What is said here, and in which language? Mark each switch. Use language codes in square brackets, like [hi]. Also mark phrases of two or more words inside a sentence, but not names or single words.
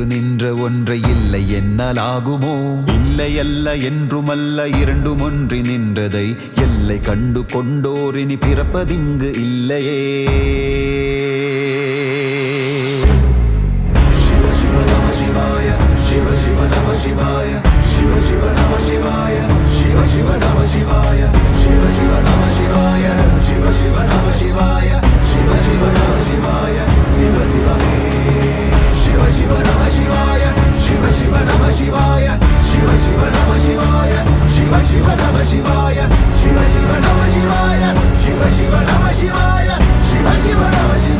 [ta] நின்ற ஒன்றை இல்லை என்னாலாகுமோ இல்லை அல்ல என்றுமல்ல இரண்டும் ஒன்றி நின்றதை எல்லை கண்டு கொண்டோரினி பிறப்பதிங்கு இல்லையே [sa] शिव शिव नमः शिवाय, शिव शिव नमः शिवाय, शिव शिव नमः शिवाय, शिव शिव नमः शिवाय, शिव शिव नमः शिवाय, शिव शिव नमः शिवाय, शिव शिव नमः शिवाय, शिव शिव मे. शिव शिव नमः शिवाय, शिव शिव नमः शिवाय, शिव शिव नमः शिवाय, शिव शिव नमः शिवाय, शिव शिव नमः शिवाय, शिव शिव नमः शिवाय, शिव शिव नमः